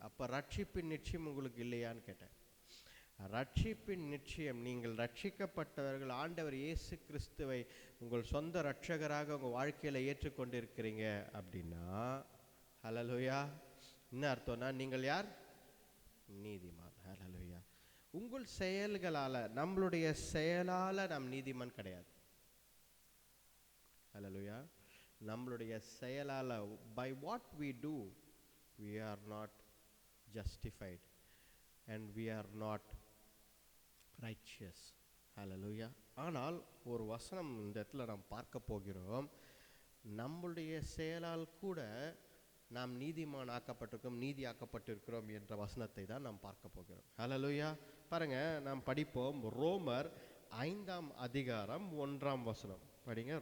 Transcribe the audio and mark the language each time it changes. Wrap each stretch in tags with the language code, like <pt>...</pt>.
<ta>அப்போ ரட்சிப்பின் நிச்சயம் உங்களுக்கு இல்லையான்னு கேட்டேன். ரட்சிப்பின் நிச்சயம், நீங்கள் ரட்சிக்கப்பட்டவர்கள், ஆண்டவர் இயேசு கிறிஸ்துவை உங்கள் சொந்த ரட்சகராக உங்கள் வாழ்க்கையில் ஏற்றுக்கொண்டிருக்கிறீங்க அப்படின்னா, ஹல்லேலூயா, என்ன அர்த்தம்னா நீங்கள் யார்? நீதிமான். ஹல்லேலூயா. உங்கள் செயல்களால், நம்மளுடைய செயலால் நாம் நீதிமான் கிடையாது. ஹல்லேலூயா. நம்மளுடைய செயலால்,</ta> <en>by what we do, we are not justified and we are not righteous.</en> <ta>ஹல்லேலூயா. ஆனால் ஒரு வசனம் இந்த இடத்துல நாம் பார்க்க போகிறோம். நம்மளுடைய செயலால் கூட நாம் நீதிமான் ஆக்கப்பட்டிருக்கோம், நீதி ஆக்கப்பட்டிருக்கிறோம் என்ற வசனத்தை தான் நாம் பார்க்க போகிறோம். ஹல்லேலூயா. பாருங்க, நாம் படிப்போம். ரோமர் 5ஆம் அதிகாரம் 1ஆம் வசனம் படிங்க.</ta>